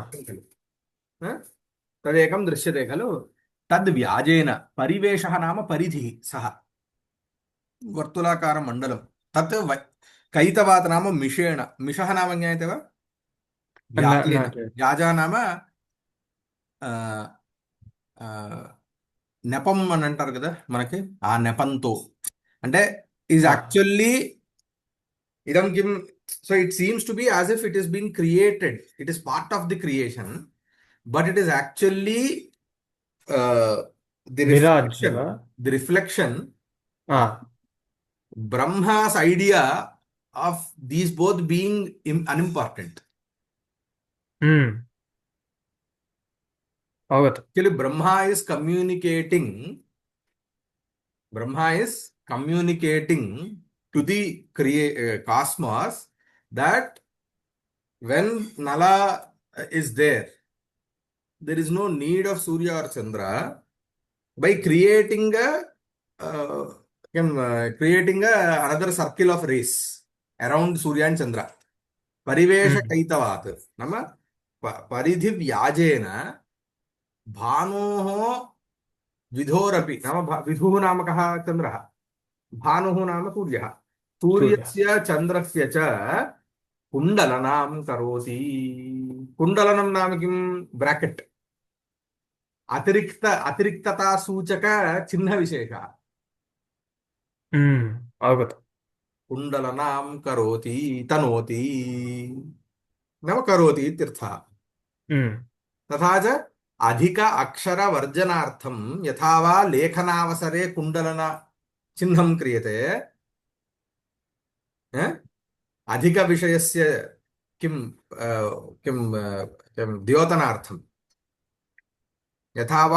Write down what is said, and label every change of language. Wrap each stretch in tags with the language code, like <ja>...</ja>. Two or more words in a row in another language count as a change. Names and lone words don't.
<sa>खलु। ह? तदेकं दृश्यते खलु। तद् व्याजेन परिवेशः नाम परिधिः, सः वर्तुलाकारमण्डलं, तत् कैतवात् नाम मिषेण, मिषः नाम ज्ञायते वा? न व्याजेन, न चेत्। व्याजा नाम</sa> <te>ఆ, ఆ, నెపం అని అంటారు కదా మనకి, ఆ నెపంతో అంటే ఈజ్ ఆ.</te> <sa>యాక్చువల్లీ ఇదం కిం.</sa> <en>So it seems to be as if it is been created, it is part of the creation, but it is actually the మిరాజ్ రిఫ్లెక్షన్,</en> <sa>వా?</sa> <en>the reflection ఆ. of Brahma's idea of these both being unimportant.</en> <sa>ఉమ్. అవగతం.</sa> <en>యాక్చువల్లీ Brahma is communicating to the cosmos that when Nala is there, there is no need of Surya or Chandra. By creating another circle of rays around Surya and Chandra, Parivesha ఉమ్.</en> <sa>Kaitavat, Nama Paridhi Vyajena Bhanoho विधोरपि, नाम विधुः नाम कः? चन्द्रः। भानुः नाम सूर्यः। సూర్య. सूर्यस्य चन्द्रस्य च कुण्डलनां करोति। कुण्डलनं नाम किं? ब्राकेट्, अतिरिक्तता सूचक चिह्न विशेषः। ఉమ్. అవగతం. कुण्डलनां करोति, तनोति, नाम करोति इत्यर्थः। ఉమ్. तथा च अधिक अक्षरवर्जनार्थं यथा वा लेखनावसरे कुण्डलन चिह्नं क्रियते, अधिकविषयस्य किं किं किं द्योतनार्थं यथा वा</sa>